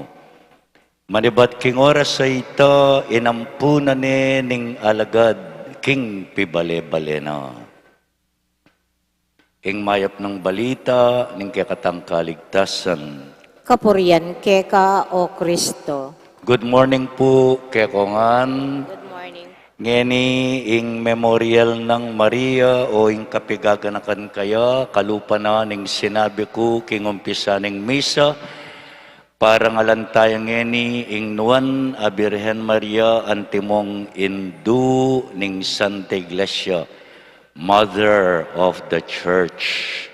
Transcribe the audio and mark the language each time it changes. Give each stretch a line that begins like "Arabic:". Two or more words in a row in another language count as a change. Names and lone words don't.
Pampanga: Manibat king oras sa ita, inampunan ni ning alagad, king pibale-bale na. Ing mayap ng balita, ning kekatang kaligtasan. Kapurian keka, O Kristo.
English: Good morning
Pampanga: po, kekongan.
English: Good morning.
Pampanga: Ngeni ing memorial ng Maria o ing kapigaganakan kaya, kalupa na ning sinabi ko king umpisa ning misa, para ngalan tayo ngeni ing nuan a Birhen Maria antimong indu ning Santa Iglesia,
English: Mother of the Church.